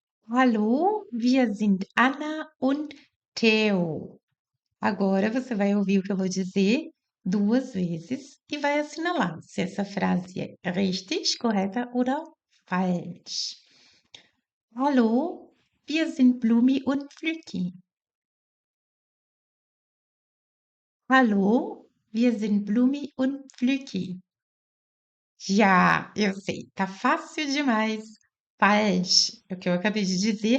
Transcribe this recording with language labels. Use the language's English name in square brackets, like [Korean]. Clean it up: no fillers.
[German] Hallo, wir sind Anna und Theo. [Portuguese] Agora você vai ouvir o que eu vou dizer 2 vezes e vai assinalar se essa frase é richtig, correta oder falsch. [German] Hallo, wir sind Blumi und Flüki. Hallo, wir sind Blumi und Flüki. [Portuguese] Já, eu sei, tá fácil demais. Falsch, é o que eu acabei de dizer.